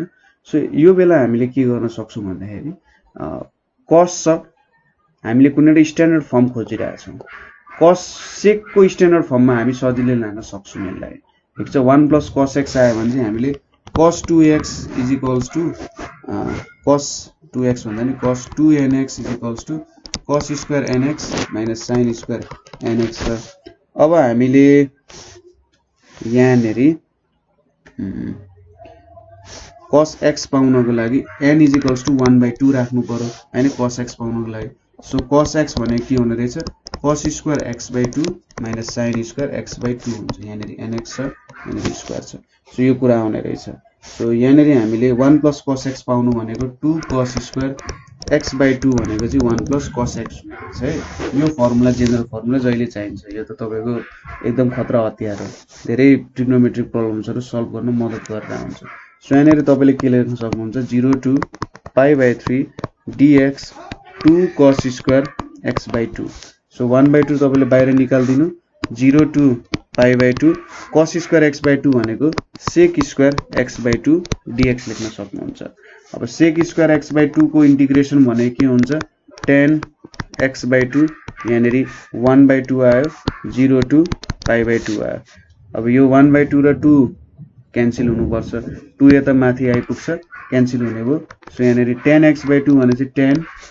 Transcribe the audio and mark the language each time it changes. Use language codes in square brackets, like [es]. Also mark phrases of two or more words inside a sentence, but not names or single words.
[ne] सो यो बेला हामीले के गर्न सक्छौं भन्दाखेरि cos छ हामीले कुनै एउटा [en] standard form [ne] खोजिरहेका छौं cos sec को स्ट्यान्डर्ड फर्ममा हामी सजिलै लान सक्छौं यसलाई ठीक छ 1 + cos x आयो भने चाहिँ हामीले cos 2x = cos 2x भन्दा नि cos 2nx = [en] cos square nx - sin square nx [ne] छ अब हामीले यहाँनेरि cos x पाउनको लागि n = 1/2 राख्नु पर्यो हैन cos x पाउनको लागि सो cos x भने के हुने रहेछ [en] cos square x/2 - sin square x/2 [ne] हुन्छ यहाँनेरि nx छ यहाँनेरि स्क्वायर छ सो यो कुरा आउने रहेछ सो यहाँनेरि हामीले 1 + cos x पाउनु भनेको 2 cos square x/2 भनेको चाहिँ 1 + cos x हुन्छ है यो फर्मुला [en] general formula [ne] जहिले चाहिन्छ यो त तपाईको एकदम खतरा हतियार हो धेरै ट्रिग्नोमेट्रिक प्रब्लम्सहरु सल्भ गर्न मद्दत गरेर हुन्छ सो यहाँनेरि तपाईले के लेख्न सक्नुहुन्छ [en] 0 to π/3 dx 2 cos square x/2 [ne] सो 1/2 तपाईले बाहिर निकाल्दिनु [en] 0 to π/2 cos square x/2 [ne] भनेको [en] sec square x/2 dx [ne] लेख्न सक्नुहुन्छ अब [en] sec square x/2 [ne] को इन्टिग्रेसन भने के हुन्छ tan x/2 यहाँनेरि 1/2 आयो [en] 0 to π/2 [ne] आयो अब यो 1/2 र 2 क्यान्सल हुनुपर्छ 2 यता माथि आइपुग्छ क्यान्सल हुने भयो सो यहाँनेरि tan x/2 भने चाहिँ tan